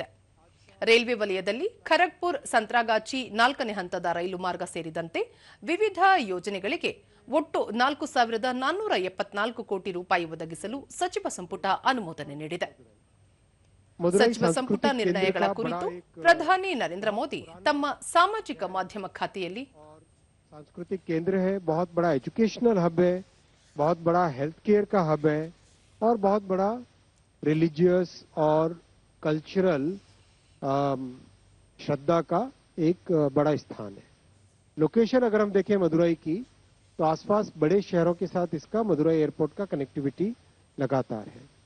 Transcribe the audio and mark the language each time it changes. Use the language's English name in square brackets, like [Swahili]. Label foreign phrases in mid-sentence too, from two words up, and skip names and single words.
[Kannada] ರೈಲ್ವೆ ವಲಯದಲ್ಲಿ ಖರಗ್ಪುರ್ ಸಂತ್ರಾಗಾಚಿ 4ನೇ ಹಂತದ ರೈಲು ಮಾರ್ಗ ಸೇರಿದಂತೆ ವಿವಿಧ ಯೋಜನೆಗಳಿಗೆ ಒಟ್ಟು 4,474 ಕೋಟಿ ರೂಪಾಯಿ ಒದಗಿಸಲು ಸಚಿವ ಸಂಪುಟ ಅನುಮೋದನೆ ನೀಡಿದೆ. ಸಚಿವ ಸಂಪುಟ ನಿರ್ಣಯಗಳ ಕುರಿತು ಪ್ರಧಾನಿ ನರೇಂದ್ರ ಮೋದಿ ತಮ್ಮ ಸಾಮಾಜಿಕ ಮಾಧ್ಯಮ ಖಾತೆಯಲ್ಲಿ [Hindi] सांस्कृतिक केंद्र है, बहुत बड़ा [English] educational hub [Hindi] है, बहुत बड़ा [English] health care [Hindi] का हब है और बहुत बड़ा रिलीजियस और कल्चरल श्रद्धा का एक बड़ा स्थान है. लोकेशन अगर हम देखें मदुरई की, तो आसपास बड़े शहरों के साथ इसका मदुरई एयरपोर्ट का कनेक्टिविटी लगातार है.